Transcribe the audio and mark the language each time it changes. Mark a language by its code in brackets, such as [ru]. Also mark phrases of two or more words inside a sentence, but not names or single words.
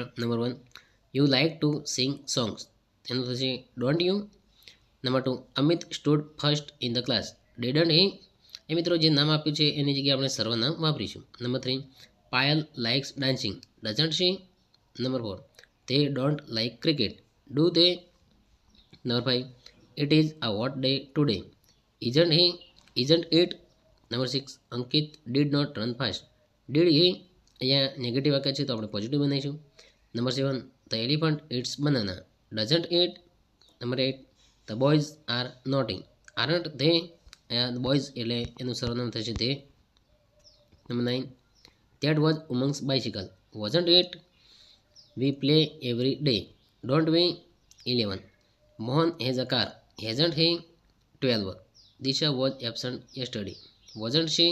[en] Number 1 you like to sing songs, [gu] એનું થશે [en] don't you. Number 2 Amit stood first in the class, didn't he, [gu] એ મિત્રો જે નામ આપ્યું છે એની જગ્યાએ આપણે સર્વનામ વાપરીશું। [en] Number 3 Payal likes dancing, doesn't she. નંબર 4 they don't like cricket, do they? Number 5 it is a hot day today, isn't he, isn't it? Number 6 Ankit did not run fast, did he? [gu] અહીંયા નેગેટિવ વાક્ય છે તો આપણે પોઝિટિવ બનાવીશું। [en] નંબર 7 the elephant eats banana, doesn't it? નંબર 8 the boys are naughty, aren't they? [gu] અહીંયા બોયઝ એટલે એનું સર્વનામ થશે they। [en] નંબર 9 that was Umang's bicycle, wasn't it? We play every day, don't we? 11 Mohan has a car, hasn't he? 12 Disha was absent yesterday, wasn't she?